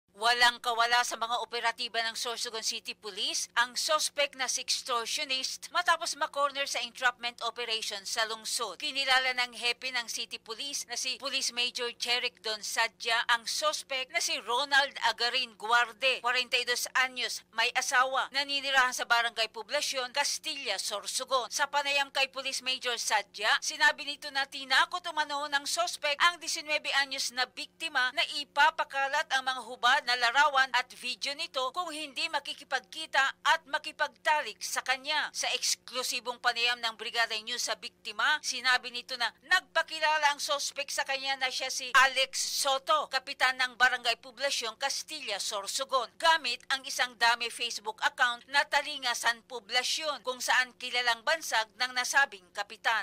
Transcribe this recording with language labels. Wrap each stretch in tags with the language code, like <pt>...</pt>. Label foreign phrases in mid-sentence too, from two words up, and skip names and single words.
<tl>Walang kawala sa mga operatiba ng Sorsogon City Police ang suspect na si extortionist matapos makorner sa</tl> <en>entrapment operation</en> <tl>sa lungsod. Kinilala ng hepe ng City Police na si Police Major Jeric Don Sadja ang suspect na si Ronald Agarin Guarde, 42 anyos, may asawa, naninirahan sa Barangay Poblasyon, Castilla, Sorsogon. Sa panayam kay Police Major Sadja, sinabi nito na tinakot umano ng suspect ang 19 anyos na biktima na ipapakalat ang mga hubad na larawan at video nito kung hindi makikipagkita at makipagtalik sa kanya. Sa eksklusibong panayam ng Brigada News sa biktima, sinabi nito na nagpakilala ang suspect sa kanya na siya si Alex Soto, kapitan ng Barangay Poblasyon, Castilla, Sorsogon, gamit ang isang dami Facebook account na Talinga San Poblasyon kung saan kilalang bansag ng nasabing kapitan.</tl>